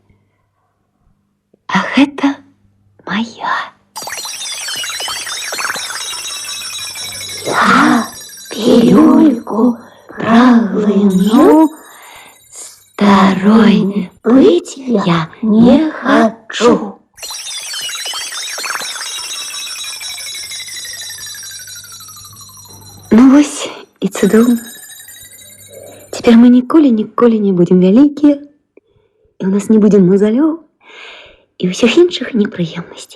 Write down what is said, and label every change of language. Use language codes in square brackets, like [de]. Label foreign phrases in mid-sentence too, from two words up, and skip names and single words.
[ru] А это моя. Я пилюльку проглотну, старой быть я не хочу. [be] Ну вось і цудоўна. Цяпер мы ніколі не будзем вялікія, і ў нас не будзе мазалёў і ўсіх іншых непрыемнасцей.